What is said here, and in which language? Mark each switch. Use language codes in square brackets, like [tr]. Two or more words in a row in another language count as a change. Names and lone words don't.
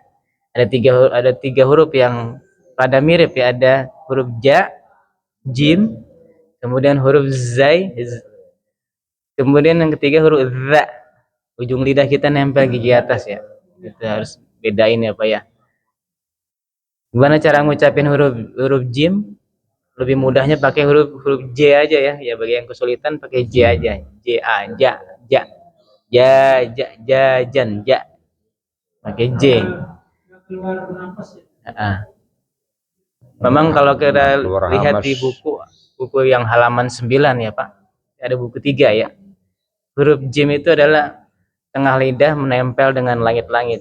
[id] Ada tiga huruf yang pada mirip ya, ada huruf ja, jim, kemudian huruf zai, kemudian yang ketiga huruf za. Ujung lidah kita nempel gigi atas ya. Itu harus bedain ya, Pak ya. Gimana cara ngucapin huruf jim? Lebih mudahnya pakai huruf J aja ya. Ya bagi yang kesulitan pakai J aja. J A ja ja ja ja ja jan ja. Pakai J. Keluar nafas ya. Memang kalau kita Keluar lihat hamas. di buku yang halaman 9 ya, Pak. Ada buku 3 ya. Huruf jim itu adalah tengah lidah menempel dengan langit-langit.